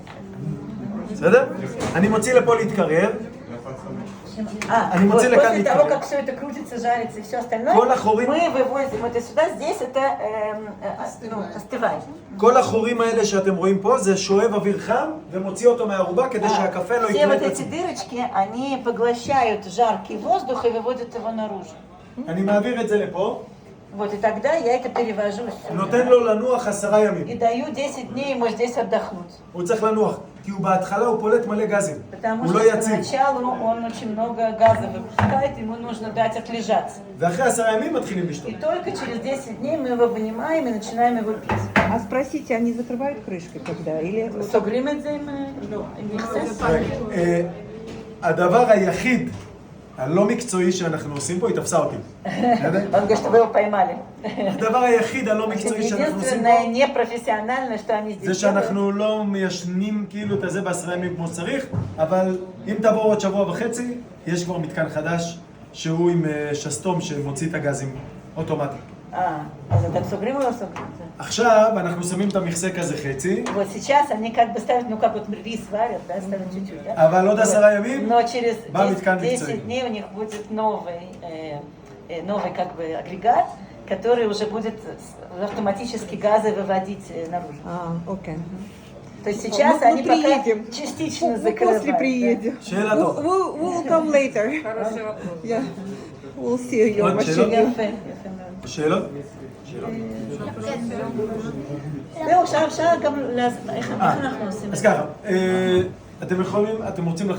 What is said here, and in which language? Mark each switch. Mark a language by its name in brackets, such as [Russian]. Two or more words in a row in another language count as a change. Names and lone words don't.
[Hebrew] בסדר? אני מוציא לפה להתקרר. [Russian] Вот после после того, как все это крутится, жарится и все остальное, мы вывозим это сюда, здесь это остывает. [Hebrew] כל החורים האלה שאתם רואים פה זה שואב אוויר חם ומוציא אותו מהערובה כדי שהקפה לא [Russian] Все [Hebrew] יקרה [Russian] вот [Hebrew] את [Russian] эти [Hebrew] עצמו. [Russian] дырочки, они поглощают жаркий воздух и выводят его наружу. [Hebrew] אני מעביר את זה לפה, [Russian] Вот, и тогда я это перевожу сюда. [Hebrew] נותן לו לנוח 10 [Russian] И [Hebrew] ימים. [Russian] даю 10 дней ему здесь отдохнуть. [Hebrew] הוא צריך לנוח, כי הוא בהתחלה הוא פולט מלא גזים. [Russian] Потому [Hebrew] הוא [Russian] что [Hebrew] לא יציב. [Russian] поначалу он очень много газа выпускает, ему нужно дать отлежаться. [Hebrew] ואחרי 10 ימים מתחילים לשתות. [Russian] И только через 10 дней мы его вынимаем и начинаем его пить. а спросите, они закрывают крышкой когда? Или это вот [Hebrew] סוגרים את זה עם מכסה? הדבר היחיד הלא מקצועי שאנחנו עושים פה, היא תפסה אותי. [Russian] Он говорит, что вы его поймали. [Hebrew] הדבר היחיד הלא מקצועי שאנחנו עושים [Russian] Единственное [Hebrew] פה, [Russian] непрофессиональное, что они [Hebrew] זה [Russian] здесь делают. [Hebrew] שאנחנו לא מיישנים כאילו את הזה ב10 ימים כמו שצריך, אבל אם תבואו עוד שבוע וחצי, יש כבר מתקן חדש שהוא עם שסתום שמוציא את הגזים אוטומטי. אז אתם סוגרים או לא סוגרים? עכשיו אנחנו שמים את המכסה כזה חצי, [Russian] Вот сейчас они как бы ставят, ну как вот рис варят, да, ставят чуть-чуть, да? [Hebrew] אבל עוד 10 ימים, [Russian] Но через [Hebrew] במתקן [Russian] 10 [Hebrew] מקצועי. [Russian] дней у них будет новый как бы агрегат, который уже будет автоматически газы выводить наружу. окей. То есть сейчас Мы они пока приедем. частично Мы закрывают. после приедем. [Hebrew] שאלה טוב. [English] We'll come later. Yeah. We'll see you. [Hebrew] עוד שאלות? יפה, יפה מאוד. שאלות? זהו, עכשיו אפשר גם, איך אנחנו עושים את אז זה? ככה, אתם רוצים לחזור